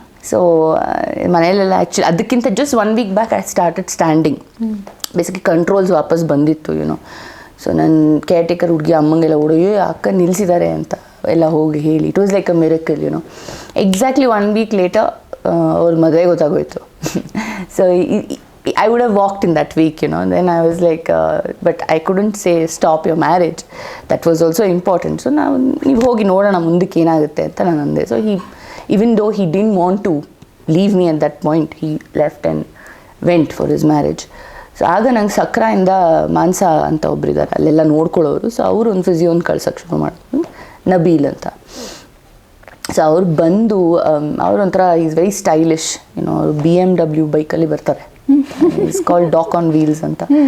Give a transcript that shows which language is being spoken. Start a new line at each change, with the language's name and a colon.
English: so
Kannada: ಮನೆಯಲ್ಲೆಲ್ಲ
English: actually
Kannada: ಅದಕ್ಕಿಂತ
English: Just 1 week back I started standing.
Kannada: Basically controls ವಾಪಸ್ ಬಂದಿತ್ತು, ಯುನೋ. ಸೊ ನನ್ನ ಕೇರ್ ಟೇಕರ್ ಹುಡುಗಿ ಅಮ್ಮಂಗೆಲ್ಲ ಓಡೋಯ್ಯೋ ಅಕ್ಕ ನಿಲ್ಲಿಸಿದ್ದಾರೆ ಅಂತ ಎಲ್ಲ ಹೋಗಿ ಹೇಳಿ,
English: It was like a miracle, you know.
Kannada: Exactly
English: 1 week later
Kannada: ಅವ್ರ ಮದುವೆ ಗೊತ್ತಾಗೋಯ್ತು.
English: So I would have walked in that week, you know. Then I was like, but I couldn't say stop your marriage. That was also important. So now
Kannada: ನೀವು ಹೋಗಿ ನೋಡೋಣ ಮುಂದಕ್ಕೆ ಏನಾಗುತ್ತೆ ಅಂತ ನಾನು ಅಂದೆ.
English: So even though he didn't want to leave me at that point, he left and went for his marriage.
Kannada: So ಆಗ ನಂಗೆ ಸಕ್ರಾಯಿಂದ ಮಾನ್ಸ ಅಂತ ಒಬ್ಬರಿದ್ದಾರೆ ಅಲ್ಲೆಲ್ಲ ನೋಡ್ಕೊಳ್ಳೋರು. ಸೊ ಅವರು ಒಂದು ಫಿಸಿಯೋನ್ ಕಳ್ಸೋಕ್ಕೆ ಶುರು ಮಾಡಿದ್ರು, ನಬೀಲ್ ಅಂತ. ಸೊ ಅವ್ರು ಬಂದು ಅವ್ರು ಒಂಥರ
English: Is very stylish, you know.
Kannada: ಅವರು BMW ಬೈಕಲ್ಲಿ ಬರ್ತಾರೆ,
English: it's called doc on wheels
Kannada: ಅಂತ.